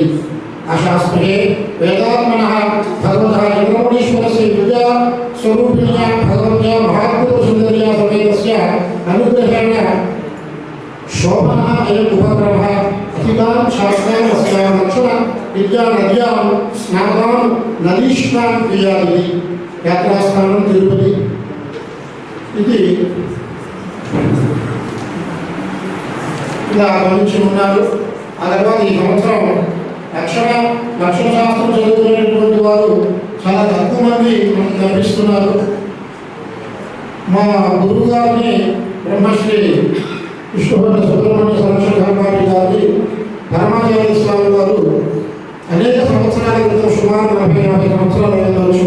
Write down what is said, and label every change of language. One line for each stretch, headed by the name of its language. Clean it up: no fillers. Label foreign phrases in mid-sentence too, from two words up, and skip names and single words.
Sanskrit: आशास्महे वेदात्मनः भगवतः चन्द्रमौळीश्वरस्य विद्यास्वरूपिण्यां भगवत्या महात्मसुन्दर्या समेतस्य अनुग्रहेण शोभनः अयम् उपक्रमः अधिकान् शास्त्रान् अस्यां लक्षण विद्यानद्यां स्नातां नदीष्णां क्रियादिति. यात्रास्थानं तिरुपति इति
Telugu: ఇలా గమనించి ఉన్నారు. ఆ తర్వాత ఈ సంవత్సరం లక్షణశాస్త్రం చదువుకునేటువంటి వారు చాలా తక్కువ మంది మనకు కనిపిస్తున్నారు. మా గురువు గారిని బ్రహ్మశ్రీ విష్ణుభట్ట సుబ్రహ్మణ్య సంరక్షణ ధర్మాడి గారి పరమాచార్య స్వామి వారు అనేక సంవత్సరాల క్రితం సుమారు 40-50 సంవత్సరాలు అయ్యవచ్చు.